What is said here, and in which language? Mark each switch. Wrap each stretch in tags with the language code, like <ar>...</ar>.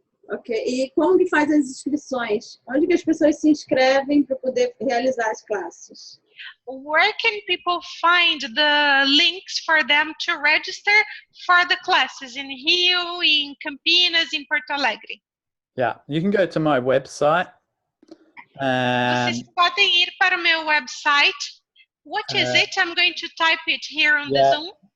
<pt>Ok. E como que faz as inscrições? Onde que as pessoas se inscrevem para poder realizar as classes?</pt> <en>Where can people find the links for them to register for the classes in Rio, in Campinas, in Porto Alegre? Yeah, you can go to my website.</en> <pt>Vocês podem ir para o meu website.</pt> <en>What is it? I'm going to type it here on the Zoom.</en>